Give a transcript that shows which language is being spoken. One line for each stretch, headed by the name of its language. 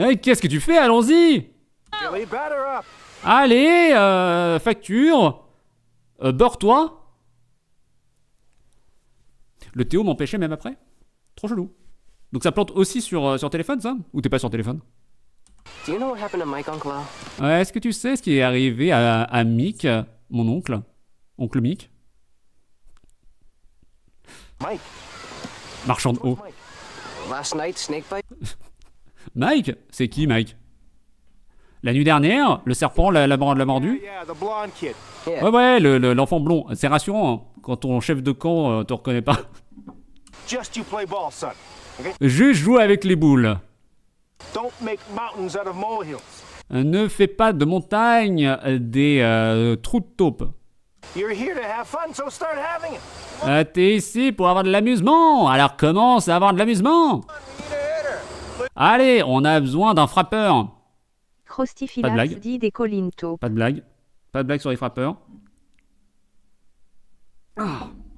French: Hey, qu'est-ce que tu fais? Allons-y!
English: Billy, batter up.
French: Allez, facture. Beurre-toi. Le Théo m'empêchait même après. Trop chelou. Donc ça plante aussi sur téléphone, ça? Ou t'es pas sur téléphone?
English: Do you know what happened to Mike, Uncle Al?
French: Est-ce que tu sais ce qui est arrivé à Mick, mon oncle? Oncle Mick?
English: Mike.
French: Marchand de eau.
English: Mike. Last night, snake bite?
French: Mike? C'est qui, Mike? La nuit dernière, le serpent l'a mordu?
English: Yeah, the blonde kid. Yeah.
French: Ouais, l'enfant blond. C'est rassurant, hein, quand ton chef de camp te reconnaît pas.
English: Just you play ball, son.
French: Juste joue avec les boules.
English: Don't make mountains out of molehills.
French: Ne fais pas de montagne des trous de taupe.
English: You're here to have fun, so start having it.
French: T'es ici pour avoir de l'amusement, alors commence à avoir de l'amusement. Allez, on a besoin d'un frappeur. Crostifilax blague. dit des Colinto. Pas de blague. Pas de blague sur les frappeurs. Ah.